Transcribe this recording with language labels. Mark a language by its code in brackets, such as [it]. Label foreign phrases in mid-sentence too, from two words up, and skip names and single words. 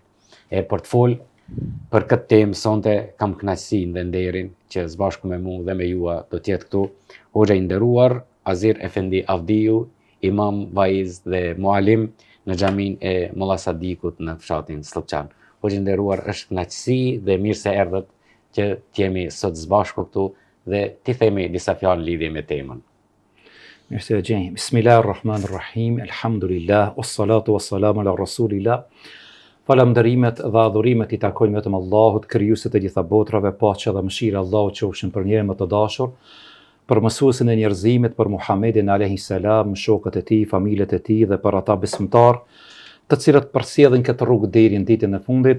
[sq] E për të folë për këtë temë sonte kam kënaqësinë dhe nderin që së bashku me mua dhe me jua do të jetë këtu hoxha i nderuar Azir Efendi Avdiu, imam vaiz dhe mualim në xhamin e Molla Sadikut në fshatin Slloqan. Hoxha i nderuar, është kënaqësi dhe mirë se erdhët që t'jemi sot së bashku këtu dhe t'i themi disa fjalë lidhje me temën. Mirë se gjeni. [ar] بسم الله الرحمن الرحيم. الحمد لله, والصلاة والسلام على رسول الله. [sq] Falënderimet dhe adhurimet i takojnë vetëm Allahut, krijuesit të gjitha botrave, paqja dhe mëshira Allahut qofshin për njerëzit më të dashur, për mësuesin e njerëzimit, për Muhamedit [ar] عليه السلام, [sq] shokët e tij, familjet e tij dhe për ata besimtar të cilët përsjellin këtë rrugë deri në ditën e fundit.